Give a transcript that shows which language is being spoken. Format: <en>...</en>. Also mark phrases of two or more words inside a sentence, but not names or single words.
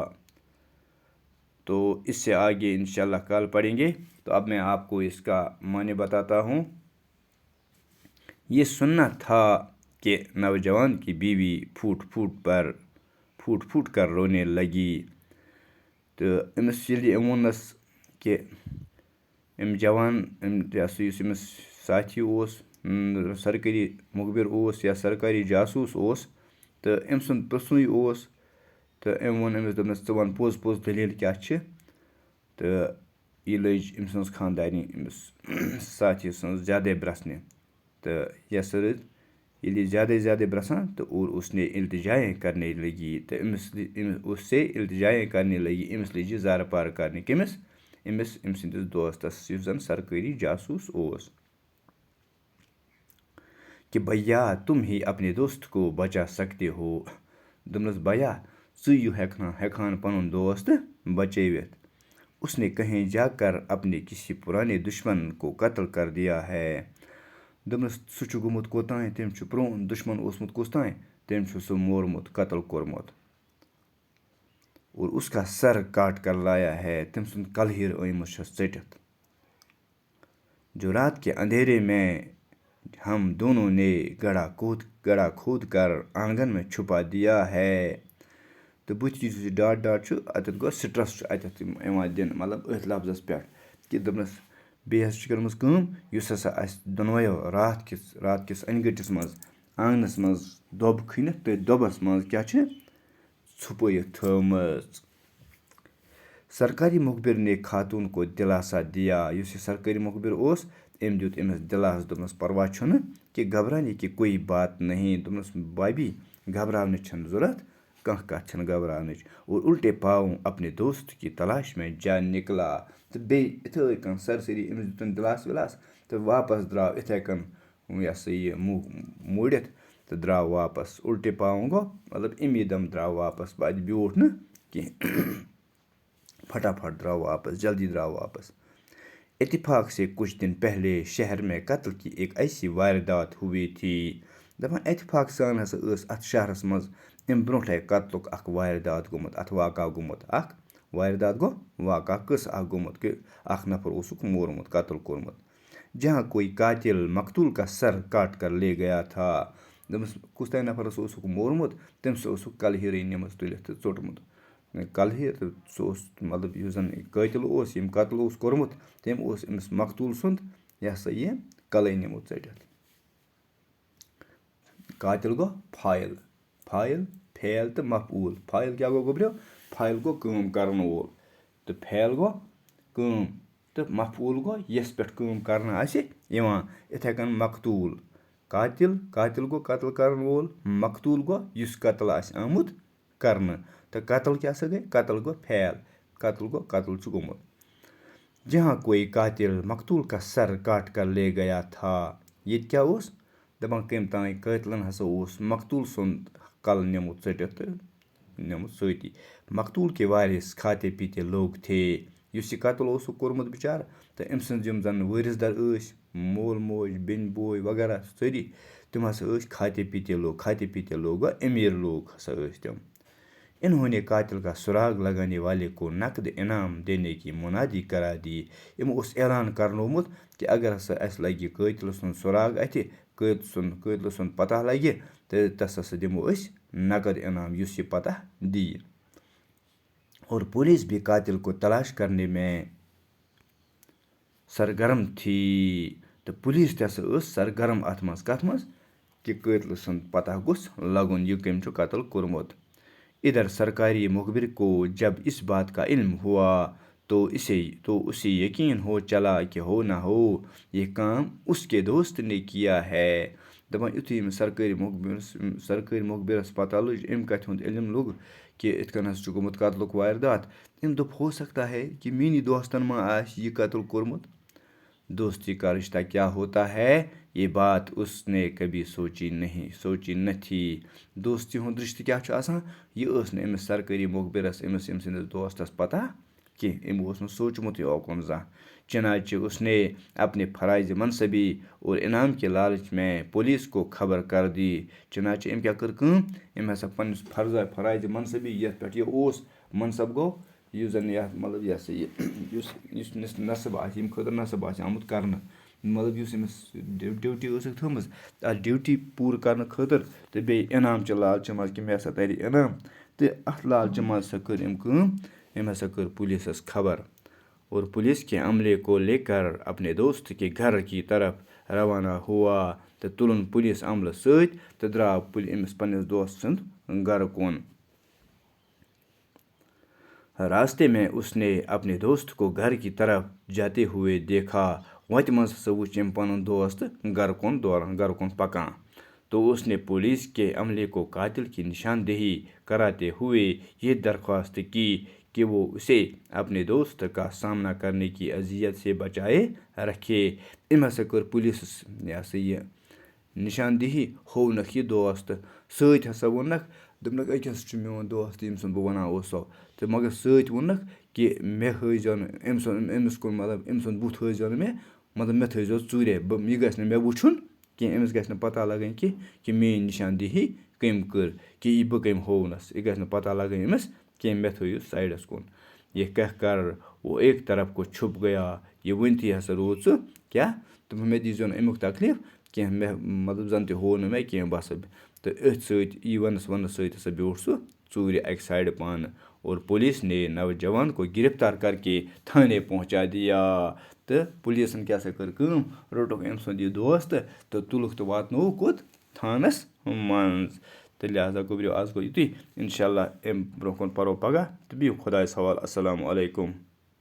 <ur>تو اس سے آگے انشاءاللہ کل پڑھیں گے۔ تو اب میں آپ کو اس کا معنی بتاتا ہوں۔ یہ سننا تھا کہ نوجوان کی بیوی پھوٹ پھوٹ کر رونے لگی۔</ur> <ks>تو امس ییٚلہِ أمۍ ووٚننس کہ جوان یُس ساتھی اوس، سرکاری مخبر اوس یا سرکاری جاسوس اوس، تو أمۍ سُنٛد پرٛژھنُے اوس، تہٕ أمۍ ووٚن أمِس دوٚپنس ژٕ وَن پوٚز دٔلیٖل کیٛاہ چھِ۔ تہٕ یہِ لٔج أمۍ سٕنٛز خانٛدارنہِ أمِس ساتھی سٕنٛز زیادَے برٛسنہِ، تہٕ یس رٕژ ییٚلہِ یہِ زیادَے برٛسان تو</ks> <ur>اور اس نے التجائیں کرنے لگی، تو اس سے التجائیں کرنے لگی،</ur> <ks>أمِس لٔج یہِ زارٕ پار کرنہِ، کٔمِس؟ أمۍ سٕنٛدِس دوستس یُس زن سرکٲری جاسوس اوس،</ks> <ur>کہ بھیا تم ہی اپنے دوست کو بچا سکتے ہو۔</ur> <ks>دوٚپنس بھیا ژٕ ہٮ۪کہٕ پنُن دوست بچٲوِتھ۔</ks> <ur>اس نے کہیں جا کر اپنے کسی پرانے دشمن کو قتل کر دیا ہے۔</ur> <ks>دوٚپنس سُہ چھُ گوٚمُت کوٚتانۍ، تٔمۍ چھُ پرٛون دشمن اوسمُت کُس تانۍ، تٔمۍ چھُ سُہ مورمُت، قتل کوٚرمُت،</ks> <ur>اور اس کا سر کاٹ کر لایا ہے،</ur> <ks>تٔمۍ سُنٛد کلہیر أنۍمٕژ چھس ژٔٹِتھ،</ks> <ur>جو رات کے اندھیرے میں ہم دونوں نے گڑھا کھود کر آنگن میں چھپا دیا ہے۔</ur> <ks>تو بُتھِ یُس یہِ ڈاٹ چھُ اَتٮ۪تھ گوٚو سٹرٛس چھُ اَتٮ۪تھ یِوان دِنہٕ، مطلب أتھۍ لفظس پٮ۪ٹھ کہِ دوٚپنس بیٚیہِ ہسا چھِ کٔرمٕژ کٲم، یُس ہسا اَسہِ دۄنوَیو رات کِس أنۍ گٔٹِس منٛز آنٛگنَس منٛز دۄب کھٔنِتھ، تٔتھۍ دۄبَس منٛز کیٛاہ چھِ چھُپٲیِتھ تھٲومٕژ۔</ks> <ur>سرکاری مخبر نے خاتون کو دلاسا دیا۔</ur> <ks>یُس یہِ سرکاری مخبر اوس أمۍ دیُت أمِس دلاسہٕ، دوٚپنس پرواہ چھُنہٕ</ks> <ur>کہ گھبرانے کی کوئی بات نہیں،</ur> <ks>دوٚپنس بھابی گھبراونٕچ چھنہٕ ضوٚرتھ، کانٛہہ کتھ چھنہٕ گھبراونٕچ،</ks> <ur>اور الٹے پاؤں اپنے دوست کی تلاش میں جا نکلا۔</ur> <ks>تہٕ بیٚیہِ یِتھٕے کٔنۍ سرسری أمِس دیُتن دِلاسہٕ وِلاسہٕ تہٕ واپس درٛاو یِتھٕے کٔنۍ یہِ ہسا یہِ مُہ موٗڑِتھ تہٕ درٛاو واپس۔</ks> <ur>الٹے پاؤں</ur> <ks>گوٚو مطلب امی دم درٛاو واپس، اَتہِ بیوٗٹھ نہٕ کینٛہہ، پھٹافٹ درٛاو واپس، جلدی درٛاو واپس۔</ks> <ur>اتفاق سے کچھ دن پہلے شہر میں قتل کی ایک ایسی واردات ہوئی تھی</ur> <ks>دپان اتفاق سان ہسا ات شہرس مز ام برونٹھے قتلک اخ واردات گومت ات واقع گومت اخ واردات گو واقع قصہ اخ گومت کہ اخ نفر اوسک مورمت قتل کورمت</ks> <ur>جہاں کوئی قاتل مقتول کا سر کاٹ کر لے گیا تھا</ur> <ks>دپس کس تانۍ نفرس اوسک مورمت تٔمِس اوسُکھ کلہیٖرٕے نِمٕژ تُلِتھ تہٕ ژوٚٹمُت کلہیٖر تہٕ سُہ اوس مطلب یُس زن قٲتِل اوس ییٚمۍ قتل اوس کوٚرمُت تٔمۍ اوس أمِس مقتوٗل سُنٛد یہِ ہسا یہِ کلٕے نِمُت ژٔٹِتھ قاتل گوٚو فایل فایل فیل تہٕ مفعوٗل فایل کیٛاہ گوٚو گوٚبریو فایل گوٚو کٲم کرن وول تہٕ فیل گوٚو کٲم تہٕ مفعوٗل گوٚو یَس پٮ۪ٹھ کٲم کرنہٕ آسہِ یِوان یِتھَے کٔنۍ مقتوٗل قاتل قاتل گوٚو قتل کرن وول مقتوٗل گوٚو یُس قتل آسہِ آمُت کرنہٕ تہٕ قتل کیٛاہ سا گٔے قتل گوٚو فیل قتل گوٚو قتل چھُ گوٚمُت</ks> <ur>جہاں کوئی قاتل مقتوٗل کا سر کاٹ کر لے گیا تھا</ur> <ks>ییٚتہِ کیٛاہ اوس دپان کٔمۍ تانۍ قٲتلن ہسا اوس مقتوٗل سُنٛد کلہٕ نِمُت ژٔٹِتھ تہٕ نِمُت سۭتی</ks> <ur>مقتوٗل کے وارث کھاتے پیٖتے لوگ تھے</ur> <ks>یُس یہِ قتل اوسُکھ کوٚرمُت بِچارٕ تہٕ أمۍ سٕنٛز یِم زن وٲرِث در ٲسۍ مول موج بیٚنہِ بوے وغیرہ سٲری تِم ہسا ٲسۍ</ks> <ur>کھاتے پیٖتے لوگ</ur> <ks>گوٚو أمیٖر لوگ ہسا ٲسۍ تِم</ks> <ur>انہوں نے قاتل کا سراغ لگانے والے کو نقد انعام دینے کی منادی کرا دی</ur> <ks>یِمو اوس اعلان کرنومُت کہِ اگر ہسا اَسہِ لگہِ قٲتلہٕ سُنٛد سراغ اَتھِ قٲتلہٕ سُنٛد پتہ لگہِ تہٕ تس ہسا دِمو أسۍ نقد انعام یُس یہِ پتہ دِیہِ</ks> <ur>اور پولیس بھی قاتل کو تلاش کرنے میں سرگرم تھی</ur> <ks>تہٕ پولیس تہِ ہسا ٲس سرگرم اتھ منٛز کتھ منٛز کہِ قٲتلہٕ سُنٛد پتہ گوٚژھ لگُن یہِ کٔمۍ چھُ قتل کوٚرمُت</ks> <ur>ادھر سرکاری مخبر کو جب اس بات کا علم ہوا تو اسے یقین ہو چلا کہ ہو نہ ہو یہ کام اس کے دوست نے کیا ہے</ur> <ks>دپان یُتھُے أمِس سرکٲرۍ مخبرس پتہ لٔج اَمہِ کتھِ ہُنٛد علم لوٚگ کہ یِتھ کٔنۍ ہسا چھُ گوٚمُت قتلُک واردات أمۍ دوٚپ</ks> <ur>ہو سکتا ہے کہ</ur> <ks>میٛٲنی دوستن ما آسہِ یہِ قتل کوٚرمُت</ks> <ur>دوستی کا رشتہ کیا ہوتا ہے یہ بات اس نے کبھی سوچی نہ تھی</ur> <ks>دوستی ہُنٛد رشتہٕ کیٛاہ چھُ آسان یہِ ٲس نہٕ أمِس سرکٲری مخبرس أمۍ سٕنٛدِس دوستس پتہ کینٛہہ أمۍ اوس نہٕ سوٗنٛچمُتٕے اوکُن زانٛہہ</ks> <ur>چنانچہ اس نے اپنے فرائض منصبی اور انعام کے لالچ میں پولیس کو خبر کر دی</ur> <ks>چنانچہ أمۍ کیٛاہ کٔر کٲم أمۍ ہسا پنٛنِس فرائض منصبی یَتھ پٮ۪ٹھ یہِ اوس منصب گوٚو یُس زن یتھ مطلب یہِ ہسا یُس نصب آسہِ ییٚمہِ خٲطرٕ نصب آسہِ آمُت کرنہٕ مطلب یُس أمِس ڈیوٹی ٲسٕکھ تھٲومٕژ اَتھ ڈیوٹی پوٗرٕ کرنہٕ خٲطرٕ تہٕ بیٚیہِ انعامچہِ لالچہِ منٛز کہِ مےٚ ہسا ترِ انعام تہٕ اَتھ لالچہِ منٛز ہسا کٔر أمۍ کٲم أمۍ ہسا کٔر پولیسس خبر</ks> <ur>اور پولیس کے عملے کو لے کر اپنے دوست کے گھر کی طرف روانہ ہوا</ur> <ks>تہٕ تُلُن پولیس عملہٕ سۭتۍ تہٕ درٛاو أمِس پنٛنِس دوست سُنٛد گرٕ کُن</ks> <ur>راستے میں اس نے اپنے دوست کو گھر کی طرف جاتے ہوئے دیکھا</ur> <ks>وتہِ منٛز ہسا وٕچھ أمۍ پنُن دوست گرٕ کُن پکان</ks> <ur>تو اس نے پولیس کے عملے کو قاتل کی نشاندہی کراتے ہوئے یہ درخواست کی کہ وہ اسے اپنے دوست کا سامنا کرنے کی اذیت سے بچائے رکھے</ur> <ks>أمۍ ہسا کٔر پولیسس یہِ ہسا یہِ نشاندہی ہوونکھ یہِ دوست سۭتۍ ہسا ووٚننکھ دوٚپنکھ أکِس چھُ میون دوست ییٚمۍ سُنٛد بہٕ وَنان اوسو تہٕ مگر سۭتۍ ووٚننکھ کہِ مےٚ ہٲیزیو نہٕ أمِس کُن مطلب أمۍ سُنٛد بُتھ ہٲیزیو نہٕ مےٚ مطلب مےٚ تھٲیزیو ژوٗرے یہِ گژھِ نہٕ مےٚ وٕچھُن کینٛہہ أمِس گژھِ نہٕ پتہ لگٕنۍ کہِ میٛٲنۍ نشاندہی کٔمۍ کٔر کہِ یہِ بہٕ کٔمۍ ہوونس یہِ گژھِ نہٕ پتہ لگٕنۍ أمِس کینٛہہ مےٚ تھٲیِو سایڈس کُن</ks> <ur>یہ کہہ کر وہ ایک طرف کو چھپ گیا</ur> <ks>یہِ ؤنتھٕے ہسا روٗد سُہ کیٛاہ دوٚپُن مےٚ دیٖزیو نہٕ امیُک تکلیٖف کینٛہہ مےٚ مطلب زن تہِ ہوو نہٕ مےٚ کینٛہہ بہٕ ہسا تہٕ أتھۍ سۭتۍ یی ونس سۭتۍ ہسا بیوٗٹھ سُہ ژوٗرِ اکہِ سایڈٕ پانہٕ</ks> <ur>اور پولیس نے نوجوان کو گرفتار کر کے تھانے پہنچا دیا</ur> <ks>تہٕ پولیسن کیٛاہ سا کٔر کٲم روٚٹُکھ أمۍ سُنٛد یہِ دوست تہٕ تُلُکھ تہٕ واتنووُکھ کوٚت تھانس منٛز تہٕ لہٰذا گوٚبریو آز گوٚو یُتُے اِنشاء اللہ اَمہِ برونٛہہ کُن پرو پگاہ تہٕ بِہِو خۄدایَس حوالہٕ السلامُ علیکُم</ks>